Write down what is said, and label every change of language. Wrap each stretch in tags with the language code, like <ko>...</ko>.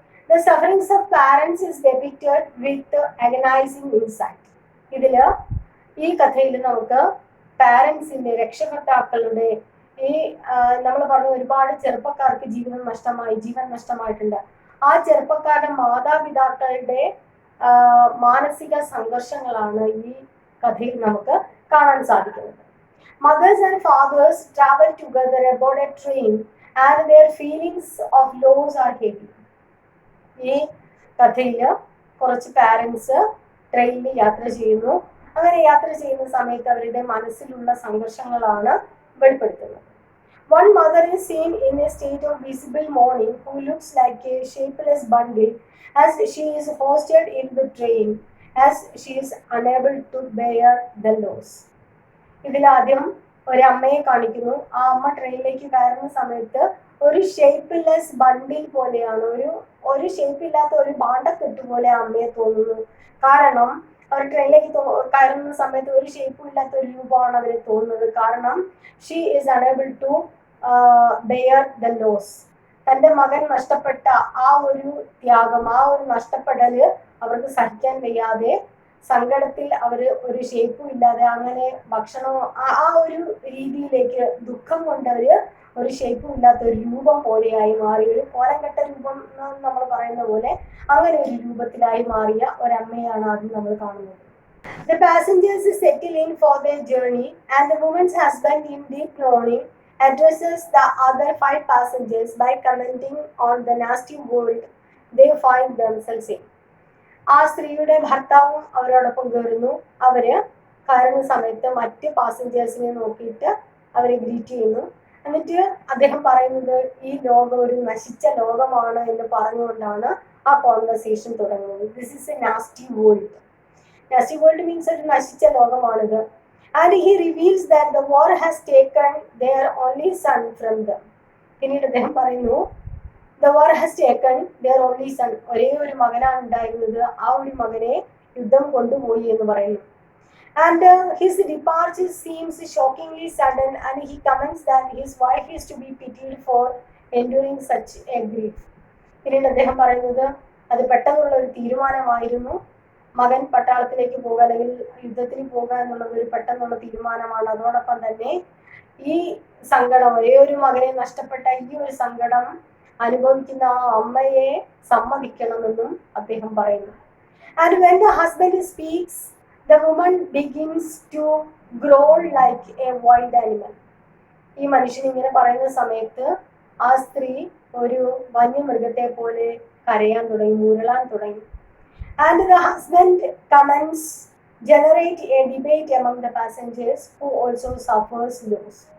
<en>The sufferings of parents is depicted with agonizing insight.</en> <ml>ഇതില് ഈ കഥയിൽ നമുക്ക് പാരൻസിന്റെ, രക്ഷകർത്താക്കളുടെ ഈ നമ്മൾ പറഞ്ഞ ഒരുപാട് ചെറുപ്പക്കാർക്ക് ജീവൻ നഷ്ടമായിട്ടുണ്ട്. ആ ചെറുപ്പക്കാരുടെ മാതാപിതാക്കളുടെ മാനസിക സംഘർഷങ്ങളാണ് ഈ കഥയിൽ നമുക്ക് കാണാൻ സാധിക്കുന്നത്.</ml> <en>Mothers and fathers travel together aboard a train and their feelings of loss are heavy.</en> <ml>ഈ കഥയില് കുറച്ച് പാരൻസ് ട്രെയിനിൽ യാത്ര ചെയ്യുന്നു. അങ്ങനെ യാത്ര ചെയ്യുന്ന സമയത്ത് അവരുടെ മനസ്സിലുള്ള സംഘർഷങ്ങളാണ് വെളിപ്പെടുത്തുന്നത്.</ml> <en>One mother is seen in a state of visible mourning who looks like a shapeless bundle as she is hoisted in the train as she is unable to bear the loss.</en> <ml>ഇതിലാദ്യം ഒരമ്മയെ കാണിക്കുന്നു. ആ അമ്മ ട്രെയിനിലേക്ക് കയറുന്ന സമയത്ത് ഒരു shapeless ബണ്ടിൽ പോലെയാണ്, ഒരു ഷേപ്പില്ലാത്ത ഒരു ഭാണ്ഡക്കെട്ട് പോലെ അമ്മയെ തോന്നുന്നു. കാരണം അവർ ട്രെയിനിലേക്ക് കയറുന്ന സമയത്ത് ഒരു ഷേപ്പും ഇല്ലാത്ത ഒരു രൂപമാണ് അവരെ തോന്നുന്നത്. കാരണം</ml> <en>She is unable to bear the loss.</en> <ml>തൻ്റെ മകൻ നഷ്ടപ്പെട്ട ആ ഒരു ത്യാഗം, ആ ഒരു നഷ്ടപ്പെടല് അവർക്ക് സഹിക്കാൻ വയ്യാതെ സങ്കടത്തിൽ അവര് ഒരു ഷേപ്പും ഇല്ലാതെ അങ്ങനെ ഭക്ഷണം ആ ഒരു രീതിയിലേക്ക് ദുഃഖം കൊണ്ടവര് ഒരു ഷേപ്പും ഇല്ലാത്ത ഒരു രൂപം പോലെയായി മാറി, ഒരു കോലംകെട്ട രൂപം നമ്മൾ പറയുന്ന പോലെ അങ്ങനെ ഒരു രൂപത്തിലായി മാറിയ ഒരമ്മയാണ് ആദ്യം നമ്മൾ കാണുന്നത്.</ml> <en>The passengers settle in for their journey and the woman's husband in deep mourning addresses the other 5 passengers by commenting on the nasty world they find themselves in.</en> <ml>ആ സ്ത്രീയുടെ ഭർത്താവും അവരോടൊപ്പം കയറുന്നു. അവര് കയറുന്ന സമയത്ത് മറ്റ് പാസഞ്ചേഴ്സിനെ നോക്കിയിട്ട് അവരെ ഗ്രീറ്റ് ചെയ്യുന്നു. എന്നിട്ട് അദ്ദേഹം പറയുന്നത് ഈ ലോകം ഒരു നശിച്ച ലോകമാണ് എന്ന് പറഞ്ഞുകൊണ്ടാണ് ആ കോൺവെർസേഷൻ തുടങ്ങുന്നത്.</ml> <en>This is a nasty world. Nasty world means</en> <ml>ഒരു നശിച്ച ലോകമാണിത്.</ml> <en>And he reveals that the war has taken their only son from them.</en> <ml>പിന്നീട് അദ്ദേഹം പറയുന്നു</ml> <en>The war has taken their only son.</en> <ml>ഒരേ ഒരു മകനാണ് ഉണ്ടായിരുന്നത്, ആ ഒരു മകനെ യുദ്ധം കൊണ്ടുപോയി എന്ന് പറയുന്നു.</ml> <en>And his departure seems shockingly sudden, and he comments that his wife is to be pitied for enduring such a grief.</en> <ml>പിന്നീട് അദ്ദേഹം പറയുന്നത് അത് പെട്ടെന്നുള്ള ഒരു തീരുമാനമായിരുന്നു. മകൻ പട്ടാളത്തിലേക്ക് പോകുക അല്ലെങ്കിൽ യുദ്ധത്തിന് പോകുക എന്നുള്ളത് ഒരു പെട്ടെന്നുള്ള തീരുമാനമാണ്. അതോടൊപ്പം തന്നെ ഈ സങ്കടം, ഒരേ ഒരു മകനെ നഷ്ടപ്പെട്ട ഈ ഒരു സങ്കടം അനുഭവിക്കുന്ന ആ അമ്മയെ സമ്മതിക്കണമെന്നും അദ്ദേഹം പറയുന്നു.</ml> <en>And when the husband speaks, the woman begins to growl like a wild animal.</en> <ml>ഈ മനുഷ്യൻ ഇങ്ങനെ പറയുന്ന സമയത്ത് ആ സ്ത്രീ ഒരു വന്യമൃഗത്തെ പോലെ കരയാൻ തുടങ്ങി, മുരളാൻ തുടങ്ങി.</ml> <en>And the husband comments generate a debate among the passengers who also suffers loss.</en>